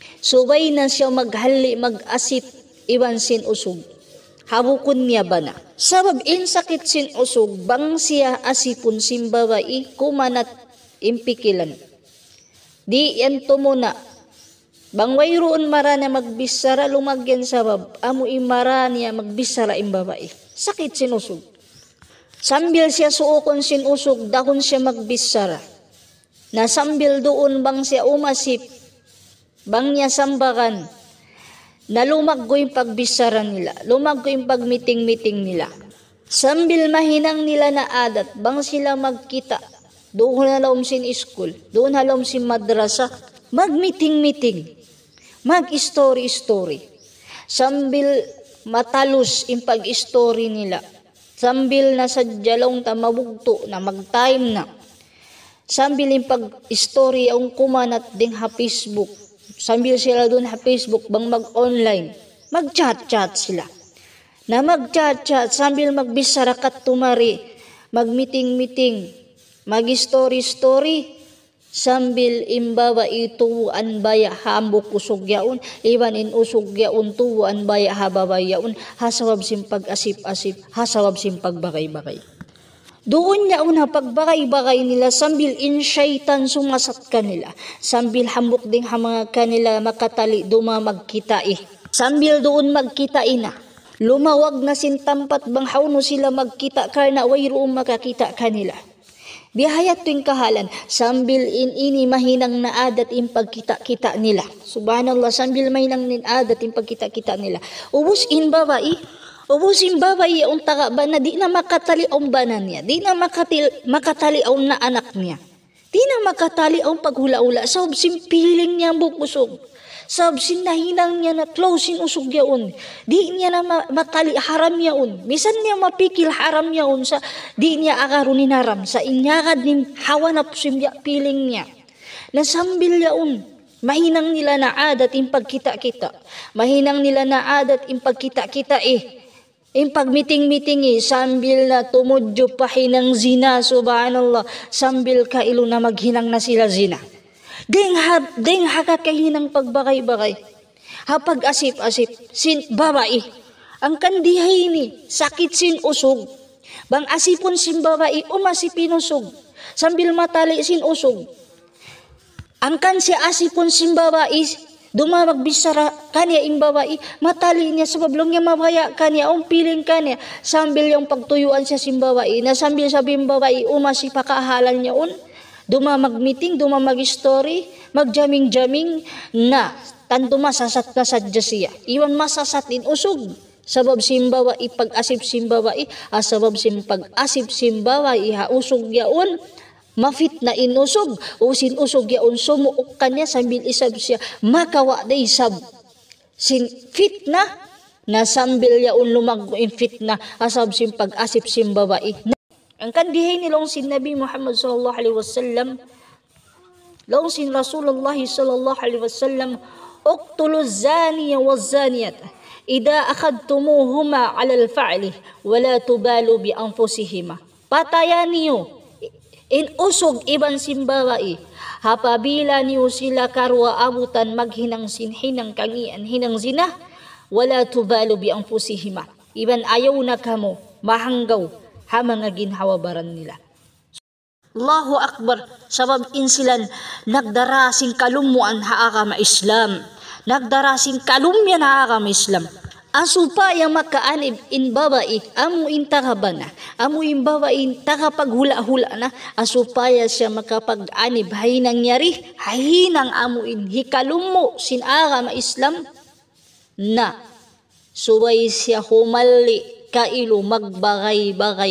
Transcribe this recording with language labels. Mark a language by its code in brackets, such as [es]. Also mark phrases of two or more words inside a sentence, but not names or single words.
[tsg] subay na siya maghali mag-asip iwan sin usog. Habukon niya ba na? Sabab in sakit sin usog, bang siya asipon sin babae kumanat impikilan. Di yan tumuna. Bang wayroon mara na magbisara lumagyan sabab, amo imara niya magbisara im babae. Sakit sin usog. Sambil siya suukon sin usog, dahon siya magbisara. Nasambil doon bang siya umasip, bang niya sambakan, na lumaggo yung pagbisara nila, lumaggo yung pagmiting-miting nila. Sambil mahinang nila na adat, bang sila magkita, doon halom sin school, doon halom sin madrasa, magmiting-miting, mag-story-story. Sambil matalos yung pag-story nila, sambil nasa jalong ta mabugto na mag-time na, sambil yung pag-story ang kumanat ding ha Facebook. Sambil sila doon ha Facebook bang mag-online. Mag-chat-chat sila. Na mag-chat-chat sambil magbisara kat tumari. Mag-meeting-meeting. Mag-story-story. Sambil imbawa ituan baya hambok usog yaon. Iwan in usog yaon tuwan baya hababay yaon. Hasawab sim pag-asip-asip. Hasawab sim pagbakay-bakay. Doon niya una pagbakay-bakay nila sambil in syaitan sumasat kanila. Sambil hambok ding mga kanila makatali duma magkita Sambil doon magkita na. Lumawag na sin tampat bang hauno sila magkita karna wayroong makakita kanila. Biyahayat tuwing kahalan sambil ini mahinang na adat in pagkita-kita nila. Subhanallah, sambil mahinang nin adat in pagkita-kita nila. Ubus in babae. Ubusin babae ang taga ba na di na makatali ang banan niya. Di na makatali ang na anak niya. Di na makatali ang paghula-ula. Sabab simpiling niya ang bukusog. Sabab sinahinang niya na close in usog yaon. Di niya na matali haram yaon. Bisan niya mapikil haram yaon sa di niya akarunin haram. Sa inyakad nin hawa na simya piling niya. Nasambil yaon. Mahinang nila na adat in pagkita-kita. Mahinang nila na adat in pagkita-kita Yung pagmiting-miting sambil na tumudyo pahinang zina, subhanallah, sambil kailo na maghinang na sila zina. Deng hakakahinang pagbakay-bakay. Hapag asip-asip, sin babae. Ang kandihay ni, sakit sin usog. Bang asipon sin babae, umasipin usog. Sambil matali sin usog. Ang kan si asipon sin babae, dumagbisara kanya yung babae, matali niya sa bablong niya mabaya kanya, ang piling kanya, sambil yung pagtuyuan siya sin babae, na sambil sabihin babae, umasi pakahalan niya dumamag-meeting, dumamag-story, magjaming-jaming, na tanto masasat na sadya siya. Iwan masasat in usog. Sabab simbawa ipag-asip simbawa sabab simpag-asip simbawa usog yaon, mafit na inusog o sinusog yaon sumuok kanya sambil isab siya makawa day sab sin fit na sambil yaon lumag in fit na asab sim pag-asip sim babae. Ang kandihay nilong sin Nabi Muhammad [ar] صلى الله عليه وسلم, [tsg] long sin Rasulullah [ar] صلى الله عليه وسلم, اقتلوا الزانية والزانيات إذا أخذتموهما على الفعل ولا تبالوا بأنفسهما. [tsg] Patayan niyo in usog iban simbawae, hapabila niyo sila karwa abutan maghinang sinhinang kangian hinang zina, [ar] ولا تبالوا بأنفسهما. [tsg] Iban ayaw na kamo mahanggaw ha mga ginhawabaran nila. [ar] الله أكبر, [tsg] sabab insilan nagdarasing kalumuan haaka ma-Islam. Nagdarasing kalumyan haaka ma-Islam. Asupa yung makaanib in babae, amo in takabana, amo in babae takapaghula-hula na, asupaya siya makapag-anib, hay nangyari, hahinang amo in hikalumo sinara ma-Islam, na suway siya humali kailo magbagay-bagay.